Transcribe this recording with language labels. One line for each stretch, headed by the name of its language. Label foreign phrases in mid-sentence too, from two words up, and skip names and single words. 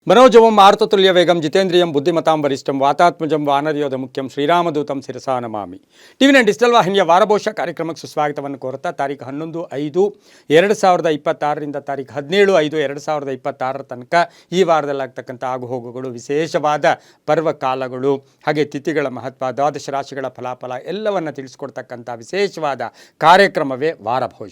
Sanskrit: मनोजवं आर्ततुल्यवेगं जितेन्द्रियं बुद्धिमतां वरिष्ठं वातात्मजं वानरयोध मुख्यं ಶ್ರೀರಾಮದೂತಂ ಶಿರಸಾ ನಮಾಮಿ
Kannada: ಟಿವಿ ನೈನ್ ಡಿಜಿಟಲ್ ವಾಹಿನಿಯ ವಾರಭೋಷ ಕಾರ್ಯಕ್ರಮಕ್ಕೆ ಸುಸ್ವಾಗತವನ್ನು ಕೋರುತ್ತಾ ತಾರೀಕು 11/5/2026ರಿಂದ ತಾರೀಕು 17/5/2026 ತನಕ ಈ ವಾರದಲ್ಲಾಗ್ತಕ್ಕಂಥ ಆಗುಹೋಗುಗಳು, ವಿಶೇಷವಾದ ಪರ್ವಕಾಲಗಳು, ಹಾಗೆ ತಿಥಿಗಳ ಮಹತ್ವ, ದ್ವಾದಶ ರಾಶಿಗಳ ಫಲಾಫಲ ಎಲ್ಲವನ್ನು ತಿಳಿಸ್ಕೊಡ್ತಕ್ಕಂಥ ವಿಶೇಷವಾದ ಕಾರ್ಯಕ್ರಮವೇ ವಾರಭೋಷ.